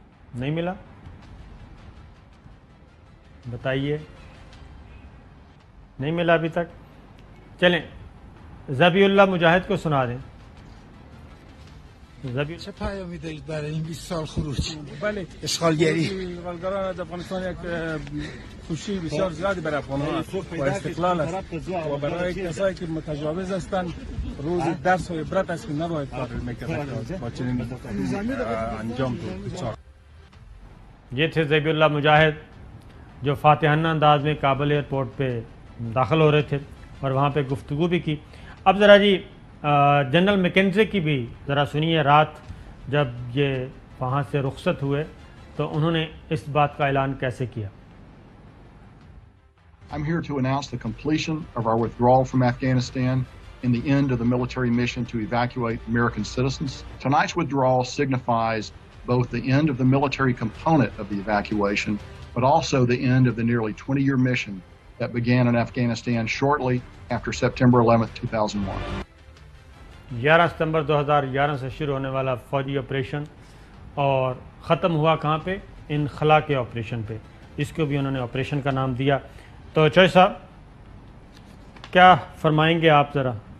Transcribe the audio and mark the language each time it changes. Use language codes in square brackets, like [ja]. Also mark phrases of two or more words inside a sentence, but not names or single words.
[ur] نہیں ملا؟ بتائیے، نہیں ملا ابھی تک؟ چلیں ذبیح اللہ مجاہد کو سنا دیں. [fa] چه پیامی دارید برای این 20 سال خروج؟ بله، اشغالگری. اشغالگران از افغانستان یک خوشی بسیار زیادی برای افغان‌ها و استقلال است و برای کسایی که متجاوز هستند روز درس و عبرت است که نباید کار میکرد با چنین انجام دچار. [ur] یہ تھے ذبیح اللہ مجاہد جو فاتحانہ انداز میں کابل ایئرپورٹ پہ داخل ہو رہے تھے اور وہاں پہ گفتگو بھی کی. اب ذرا جی جنرل میکنزی کی بھی ذرا سنیے. رات جب یہ وہاں سے رخصت ہوئے تو انہوں نے اس بات کا اعلان کیسے کیا. [en] I'm here to announce the completion of our withdrawal from Afghanistan and the end of the military mission to evacuate American citizens. Tonight's withdrawal signifies both the end of the military component of the evacuation, but also the end of the nearly 20-year mission that began in Afghanistan shortly after September 11th, 2001. [ur] 11 ستمبر 2011 سے شروع ہونے والا فوجی آپریشن اور ختم ہوا کہاں پہ؟ انخلا کے آپریشن پہ. اس کو بھی انہوں نے آپریشن کا نام دیا. تو چوہے صاحب کیا فرمائیں گے آپ ذرا؟